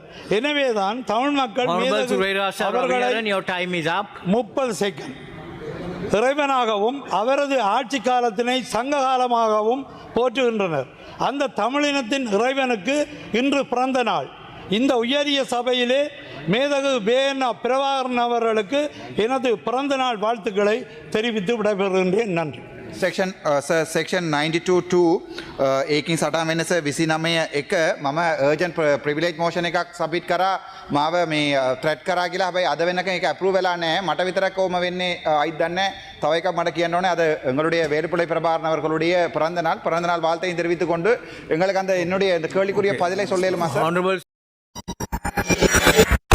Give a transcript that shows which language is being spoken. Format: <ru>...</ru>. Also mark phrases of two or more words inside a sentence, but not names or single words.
<ta>எனவேதான் தமிழ் மக்கள் அவர்களை 30 செகண்ட் இறைவனாகவும் அவரது ஆட்சி காலத்தினை சங்க காலமாகவும் போற்றுகின்றனர். அந்த தமிழினத்தின் இறைவனுக்கு இன்று பிறந்த நாள். இந்த உயரிய சபையிலே மேதகு வேண பிரபாகரன் அவர்களுக்கு எனது பிறந்த நாள் வாழ்த்துக்களை தெரிவித்து விடைபெறுகின்றேன். நன்றி.</ta> <si>Section 92(2) ඒකින් සටහන් වෙනස 29(1) මම</si> <en>urgent privilege motion</en> <si>එකක් submit කරා මාව මේ threat කරා කියලා. හැබැයි අද වෙනකන් ඒක approve වෙලා නැහැ. මට විතරක් කොහොම වෙන්නේ අයිත් දන්නේ නැහැ. තව එකක් මට කියන්න ඕනේ.</si> <ta>අද எங்களுடைய வேலுப்பிள்ளை பிரபாகரன் அவர்களுடைய பிறந்த நாள் வாழ்த்தையும் தெரிவித்துக் கொண்டு எங்களுக்கு அந்த என்னுடைய இந்த கேள்விக்குரிய பதிலை சொல்ல இயலுமா சார்?</ta>